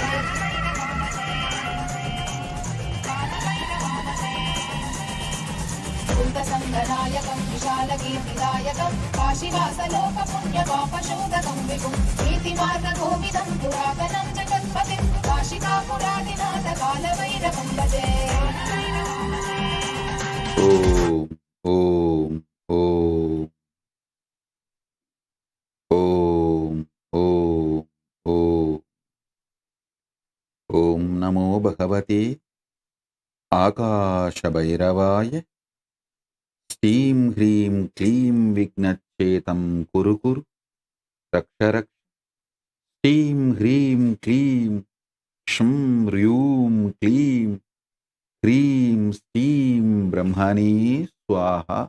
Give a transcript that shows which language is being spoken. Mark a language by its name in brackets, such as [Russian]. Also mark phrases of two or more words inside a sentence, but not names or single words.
[Sanskrit] भूतसङ्गनायकं विशालकीर्तिदायकं काशीवासलोकपुण्यपापशोधकं विभुं प्रीतिमार्गगोविदं पुरातनं जगत्पतिं काशिकापुरादिनाथ कालभैरवं भजे ॐ ॐ ॐ ॐ ॐ ॐ ॐ नमो भगवते आकाशभैरवाय श्रीं ह्रीं क्लीं विघ्नच्छेतं कुरु कुरु रक्ष रक्ष श्रीं ह्रीं क्लीं षं ह्रूं क्लीं ह्रीं श्रीं ब्रह्मणे स्वाह